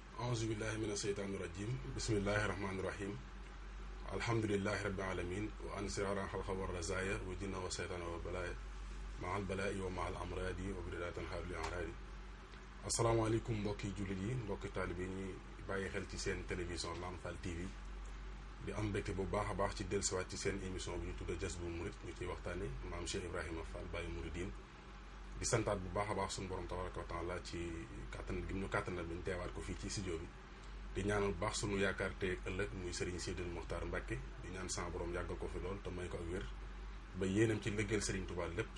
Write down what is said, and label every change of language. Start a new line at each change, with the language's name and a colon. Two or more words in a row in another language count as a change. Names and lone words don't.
Arabic: أعوذ بالله من الشيطان الرجيم بسم الله الرحمن الرحيم الحمد لله رب العالمين وأن سرارا خلق والرزايا وجن وشيطان وبلايا مع البلاء ومع الأمراض وبردات حول الأعراض
Wolof: asalaamaaleykum mbokki jullit yi mbokki taalibe yi ñuy bàyyi xel ci seen télévision Lamp Fall TV di am mbégte bu baax a baax ci dellusiwaat ci seen émission bi ñu tudda Jazbul Murid ñu ciy waxtaane maam Cheikh Ibrahima Fall Baye Mouridine di santaat bu baax a baax suñu borom
Arabic: تبارك وتعالى
Wolof: ci kàttanal gi ñu kàttanal bi ñu teewaat ko fii ci studio bi di ñaanal bu baax sunu yaakaar te ëllëg muy Serigne Sidil Mokhtar Mbacke di ñaan sama borom yàggal ko fi lool te may ko ak wér ba yéenam ci liggéeyal Serigne Touba lépp